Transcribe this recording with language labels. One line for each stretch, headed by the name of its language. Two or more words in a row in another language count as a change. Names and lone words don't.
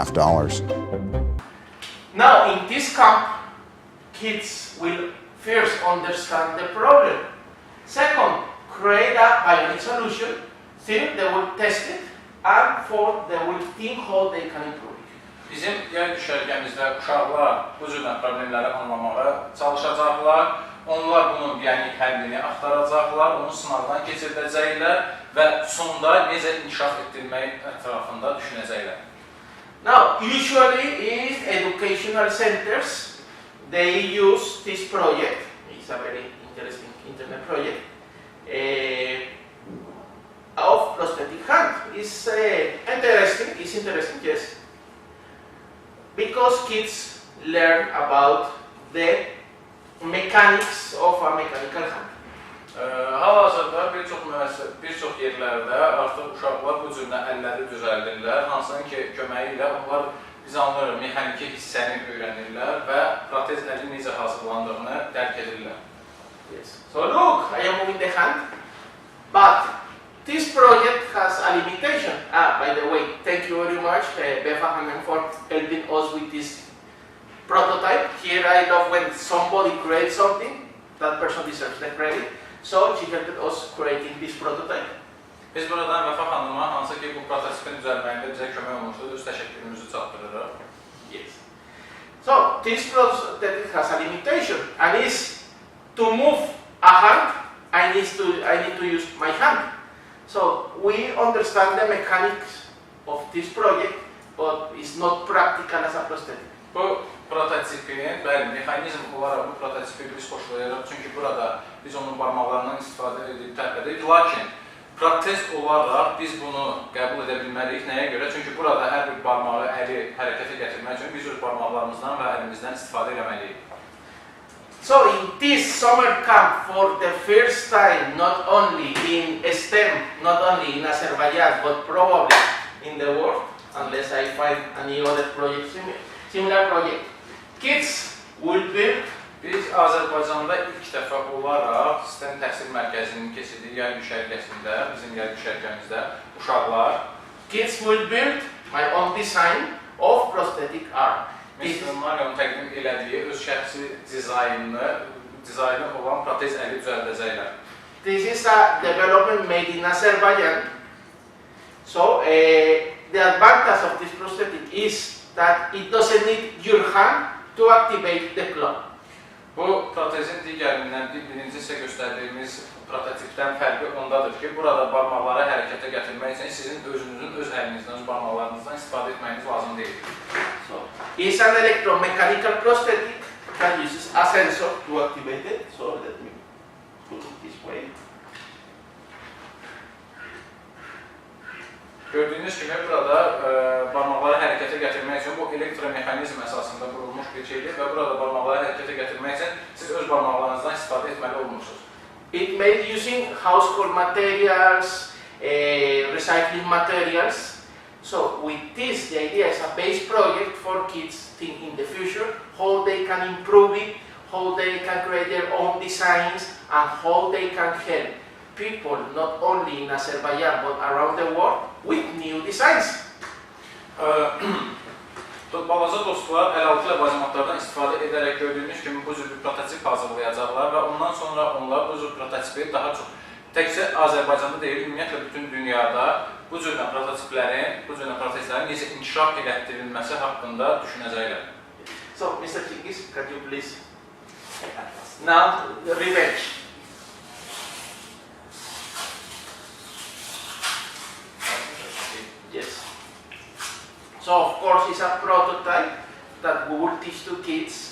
English: Now, in this camp, kids will first understand the problem. Second, create a bionic solution. Third, they will test it. And fourth, they will think how they can improve it.
Azerbaijani: Bizim yay düşərgəmizdə uşaqlar bu cürlə problemləri anlamağa çalışacaqlar. Onlar bunun biyonik həllini axtaracaqlar, onu sınavdan keçiriləcəklər və sonda necə inkişaf etdirmək ətrafında düşünəcəklər.
English: Now, usually in educational centers, they use this project. It's a very interesting internet project of prosthetic hand. It's interesting, yes. Because kids learn about the mechanics of a mechanical hand.
Azerbaijani: Hal-hazırda bir çox yerlərdə artıq uşaqlar bu cürlə əlləri düzəldirlər, hansının ki, köməyi ilə onlar biz anlarıq, mexaniki hissəni öyrənirlər və protez əlin necə hazırlandığını dərk edirlər.
English: Yes. So look, I am moving the hand, but this project has a limitation. By the way, thank you very much, Befa Hammond, for helping us with this prototype. Here I love when somebody creates something, that person deserves the credit. So she helped us creating this prototype.
Azerbaijani: Biz buradan Vəfa xanıma hansı ki bu prototipin düzəlməyində bizə kömək olmuşdur, öz təşəkkürümüzü çatdırırıq.
English: Yes. So this prototype has a limitation, and is to move a hand, I need to use my hand. So we understand the mechanics of this project, but it's not practical as a prosthetic.
Azerbaijani: Bu prototipin, bəli, mexanizm olaraq bu prototipi biz xoşlayırıq, çünki burada biz onun barmaqlarından istifadə edib tərpədik. Lakin protez olaraq biz bunu qəbul edə bilməliyik. Nəyə görə? Çünki burada hər bir barmağı, əli hərəkətə gətirmək üçün biz öz barmaqlarımızdan və əlimizdən istifadə etməliyik.
English: So in this summer camp, for the first time, not only in STEM, not only in Azerbaijan, but probably in the world, unless I find any other project, similar project, kids will build.
Azerbaijani: Biz Azərbaycanda ilk dəfə olaraq STEM təhsil mərkəzinin keçirdiyi yay düşərgəsində, bizim yay düşərgəmizdə uşaqlar
English: kids will build my own design of prosthetic arm.
Azerbaijani: Nərimanov təqdim elədiyi öz şəxsi dizaynı olan protez əli düzəldəcəklər.
English: This is a development made in Azerbaijan. So the advantage of this prosthetic is that it doesn't need your hand to activate the clock.
Azerbaijani: Bu protezin digərindən birinci sizə göstərdiyimiz prototipdən fərqi ondadır ki, burada barmaqları hərəkətə gətirmək üçün sizin özünüzün öz əlinizdən, öz barmaqlarınızdan istifadə etməyiniz lazım deyil.
English: So, it's an electromechanical prosthetic that uses a sensor to activate it. So let me put it this way.
Azerbaijani: Gördüyünüz kimi burada barmaqları hərəkətə gətirmək üçün bu elektromexanizm əsasında qurulmuş bir şeydir və burada barmaqları hərəkətə gətirmək üçün siz öz barmaqlarınızdan istifadə etməli olmuşsunuz.
English: It made using household materials, recycling materials. So with this, the idea is a base project for kids think in the future how they can improve it, how they can create their own designs, and how they can help people not only in Azerbaijan but around the world with new designs.
Azerbaijani: Balaca dostlar əlaltı ləvazimatlardan istifadə edərək gördüyünüz kimi bu cür bir prototip hazırlayacaqlar və ondan sonra onlar bu cür prototipi daha çox təkcə Azərbaycanda deyil, ümumiyyətlə bütün dünyada bu cür prototiplərin, bu cür protezlərin necə inkişaf elətdirilməsi haqqında düşünəcəklər.
English: So, Mr. Cengiz, can you please now revenge. So of course it's a prototype that we will teach to kids.